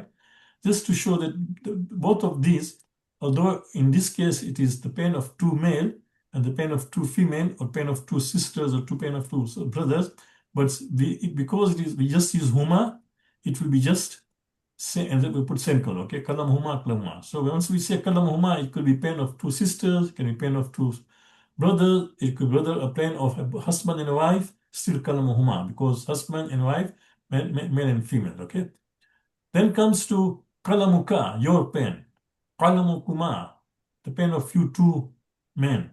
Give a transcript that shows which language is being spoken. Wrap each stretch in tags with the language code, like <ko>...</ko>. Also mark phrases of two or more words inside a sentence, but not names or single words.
<en>Just to show that both of these, although in this case it is the pen of two male and the pen of two female, or pen of two sisters or two pen of two brothers, but because we just use huma, it will be just say, and then we put same color, okay?</en> <ar>قلمهما، قلمهما.</ar> <en>So once we say</en> <ar>قلمهما,</ar> <en>it could be pen of two sisters, it can be pen of two brothers, it could be a pen of a husband and a wife, still</en> <ar>قلمهما,</ar> <en>because husband and wife, male and female, okay? Then comes to kalamuka, your pen. Kalamukuma, the pen of you two men.</en>